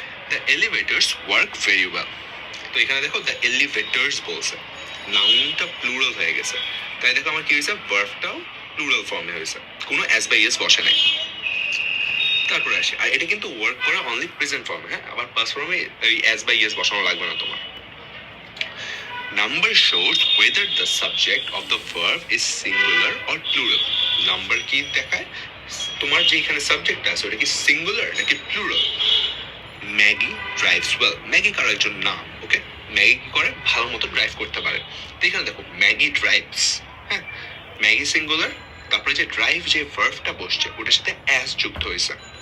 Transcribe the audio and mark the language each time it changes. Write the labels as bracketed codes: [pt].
[en] The elevators work very well. [bn] তো এখানে দেখো দ্য এলিভেটরস বলছে, নাউনটা প্লুরাল হয়ে গেছে। তাই দেখো আমার কি হয়েছে? ভার্বটাও প্লুরাল ফর্মে হয়েছে, কোনো অ্যাজ বাই ইয়েস বসে নাই। তারপরে আসি, আর এটা কিন্তু ওয়ার্ক করা অনলি প্রেজেন্ট ফর্মে। হ্যাঁ, আবার পাস্ট ফর্মে এই অ্যাজ বাই ইয়েস বসানো লাগবে না তোমার। [en] Number shows whether the subject of the verb is singular or plural. [bn] Number কি দেখায় তোমার যে এখানে সাবজেক্ট আছে ওটা কি সিঙ্গুলার নাকি plural. [en] Maggie drives well. [bn] Maggi কারো একজন নাম। ওকে, ম্যাগি কি করে? ভালো মতো ড্রাইভ করতে পারে। তো এখানে দেখো ম্যাগি ড্রাইভস, হ্যাঁ, ম্যাগি সিঙ্গুলার, তারপরে যে ড্রাইভ যে ভার্বটা বসছে ওটার সাথে অ্যাস যুক্ত হয়েছে।